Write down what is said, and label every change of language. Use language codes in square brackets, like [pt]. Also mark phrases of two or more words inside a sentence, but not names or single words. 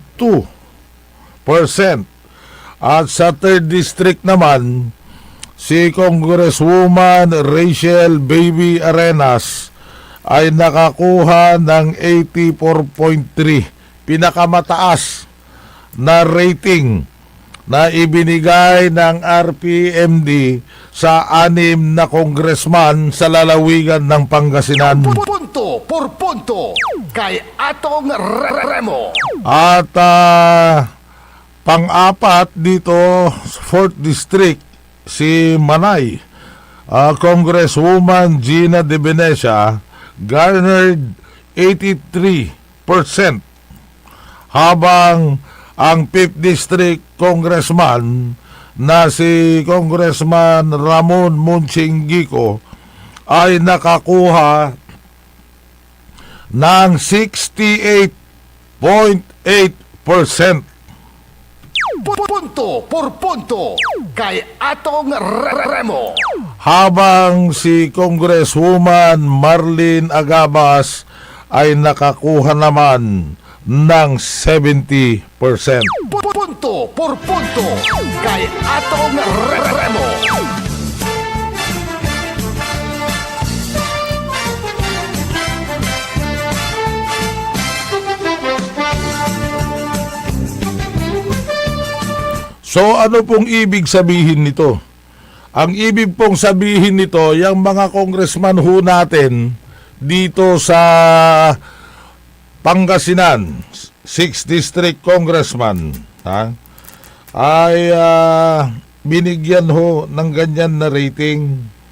[tl] At sa Third District naman, si Congresswoman Rachel Baby Arenas ay nakakuha ng 84.3%. Pinakamataas na rating na ibinigay ng RPMD sa 6 na congressman sa lalawigan ng Pangasinan. Punto por punto kay Atong Remo. At pang-apat dito, 4th District, si Manay, Congresswoman Gina De Venecia, garnered 83%. Habang ang 5th District Congressman na si Congressman Ramon Munchinggico ay nakakuha ng 68.8%. Punto por punto kay Atong Remo. Habang si Congresswoman Marlene Agabas ay nakakuha naman ng 70%. Punto por punto kay Atong Remo. So ano pong ibig sabihin nito? Ang ibig pong sabihin nito, yung mga congressman ho natin dito sa Pangasinan, 6th District Congressman, ay binigyan ho ng ganyan na rating.